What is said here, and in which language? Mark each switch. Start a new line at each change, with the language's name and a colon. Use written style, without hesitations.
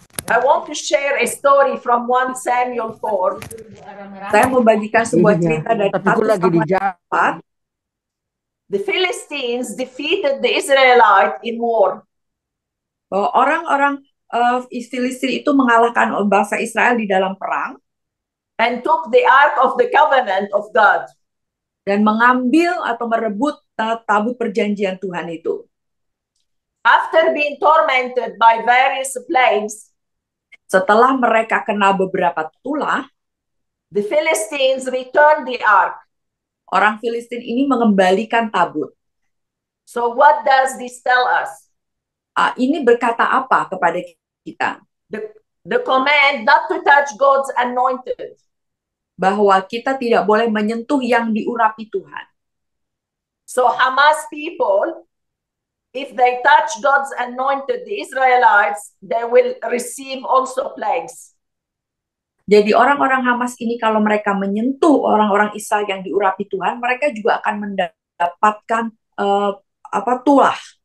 English: I want to share a story from 1 Samuel 4.
Indonesian: Saya membagikan sebuah cerita dari 1 Samuel 4.
English: The Philistines defeated the Israelites in war.
Indonesian: Orang-orang Filistin itu mengalahkan bangsa Israel di dalam perang.
English: And took the Ark of the Covenant of God.
Indonesian: Dan mengambil atau merebut tabut perjanjian Tuhan itu.
English: After being tormented by various plagues,
Indonesian: setelah mereka kena beberapa tulah,
English: the Philistines returned the ark.
Indonesian: Orang Filistin ini mengembalikan tabut.
English: So what does this tell us?
Indonesian: Ini berkata apa kepada kita?
English: The command not to touch God's anointed.
Indonesian: Bahwa kita tidak boleh menyentuh yang diurapi Tuhan.
English: So Hamas people, if they touch God's anointed, the Israelites, they will receive also plagues.
Indonesian: Jadi orang-orang Hamas ini kalau mereka menyentuh orang-orang Israel yang diurapi Tuhan, mereka juga akan mendapatkan tulah.